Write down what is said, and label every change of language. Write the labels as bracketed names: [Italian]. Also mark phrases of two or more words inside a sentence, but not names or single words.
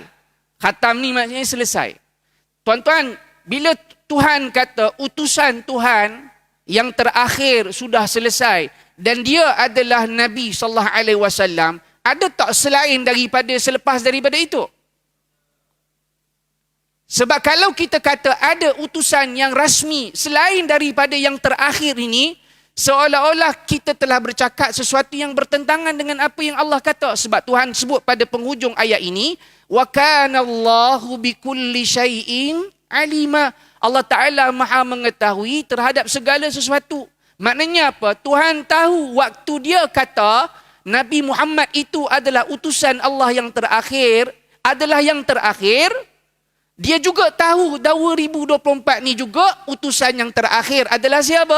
[Malay] Khatam ni maksudnya selesai. Tuan-tuan, bila Tuhan kata utusan Tuhan yang terakhir sudah selesai dan dia adalah Nabi [Arabic] صلى الله عليه وسلم, [Malay] ada tak selain daripada selepas daripada itu? Sebab kalau kita kata ada utusan yang rasmi selain daripada yang terakhir ini, seolah-olah kita telah bercakap sesuatu yang bertentangan dengan apa yang Allah kata. Sebab Tuhan sebut pada penghujung ayat ini, [Arabic] وكان الله بكل شيء عليما. [Malay] Allah Ta'ala Maha mengetahui terhadap segala sesuatu. Maknanya apa? Tuhan tahu waktu dia kata Nabi Muhammad itu adalah utusan Allah yang terakhir, dia juga tahu 2024 ni juga utusan yang terakhir adalah siapa?